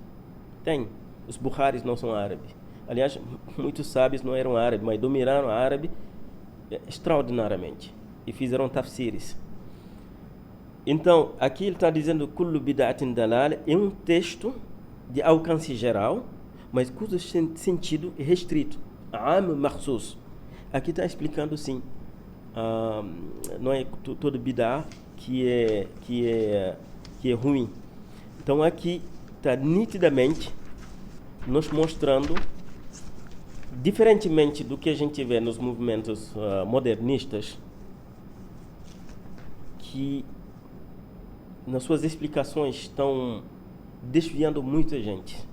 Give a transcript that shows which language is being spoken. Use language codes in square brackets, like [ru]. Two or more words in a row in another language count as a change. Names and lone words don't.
[pt] Os Bukharis não são árabes. Aliás, muitos sábios não eram árabes, mas dominaram o árabe extraordinariamente e fizeram tafsiris. Então, aqui ele está dizendo [ar] كل بدعة ضلال, [pt] é um texto de alcance geral, mas cujo sentido é restrito. [ar] عام مخصوص. [pt] Aqui está explicando sim. Não é todo bid'ah que é ruim. Então aqui está nitidamente nos mostrando, diferentemente do que a gente vê nos movimentos modernistas, que nas suas explicações estão desviando muita gente.